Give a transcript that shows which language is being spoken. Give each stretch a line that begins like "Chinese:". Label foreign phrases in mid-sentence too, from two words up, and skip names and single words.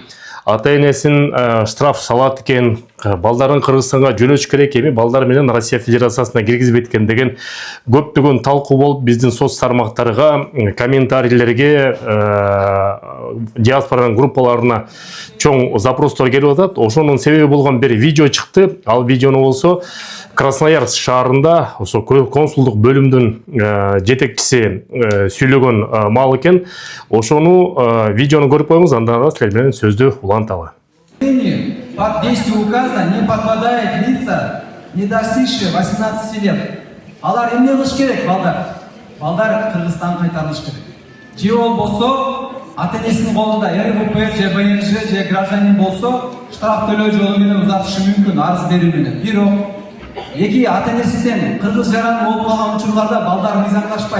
Kyrgyz: Ата-энесин штраф салат экен, балдарын Кыргызстанга жөнөтүш керек эми, балдар менен Россия Федерациясына киргизбейт экен деген көптөгөн талкуу болуп, биздин соц тармактарга, комментарийлерге, диаспоранын группаларына чоң запростор келип атат. Ошонун себеби болгон бир видео чыкты. Ал видеону болсо Красноярск шаарында ошо консулдук бөлүмдүн жетекчиси сүйлөгөн мал экен. Ошону видеону көрүп коюңуз, андан ары силер менен сөздү уланталы.
Russian: Под действие указа не подпадает лица, не достигшие 18 лет.
Kyrgyz: Алар эмне кылыш керек, балдар? Балдар Кыргызстанга кайтарылыш керек. Же ол болсо, ата-энесинин колунда РВП, же БНЖ, же гражданин болсо, штраф төлөө жолу менен узатышы мүмкүн, арыз берүү менен. Бирок, эки ата-энесинен кыргыз жаран болуп калган учурларда балдар мыйзамдашпайт.